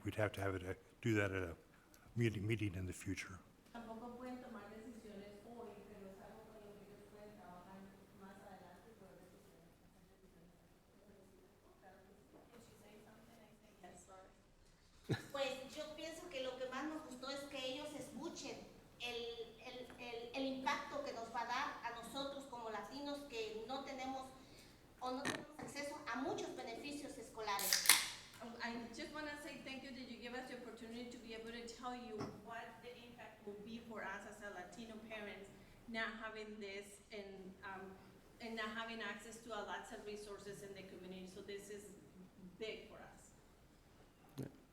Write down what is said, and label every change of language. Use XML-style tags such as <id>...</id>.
<en>We'd have to have it, do that at a meeting in the future.</en> <es>Tampoco pueden tomar decisiones hoy, pero es algo con lo que ellos pueden trabajar más adelante y poder Pues yo pienso que lo que más nos gustó es que ellos escuchen el impacto que nos va a dar a nosotros como latinos que no tenemos o no tenemos acceso a muchos beneficios escolares.</es> <en>I just want to say thank you that you give us the opportunity to be able to tell you what the impact will be for us as a Latino parents, not having this and not having access to lots of resources in the community. So this is big for us.</en>